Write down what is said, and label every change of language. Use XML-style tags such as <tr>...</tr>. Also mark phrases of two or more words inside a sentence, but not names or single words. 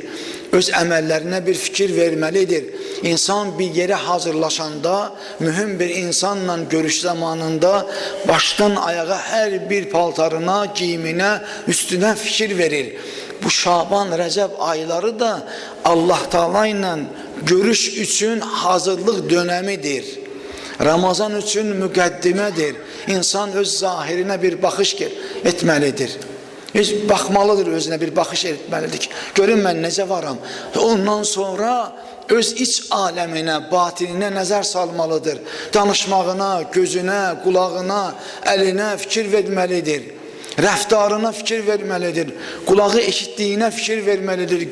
<az>Öz əməllərinə bir fikir vermelidir. İnsan bir yere hazırlaşanda, mühüm bir insanla görüş zamanında baştan ayağa her bir paltarına, giyimine, üstüne fikir verir.</az> <tr>Bu Şaban, Recep ayları da Allah Teala ile görüş için hazırlık dönemidir.</tr> <az>Ramazan için müqəddimədir. İnsan öz zahirine bir bakış etmelidir. Baxmalıdır, özünə bir baxış etməlidir ki, görün mən necə varam. Ondan sonra öz iç aləminə, batininə nəzər salmalıdır. Danışmağına, gözünə, qulağına, əlinə fikir verməlidir. Rəftarına fikir verməlidir. Qulağı eşitdiyinə fikir verməlidir.</az>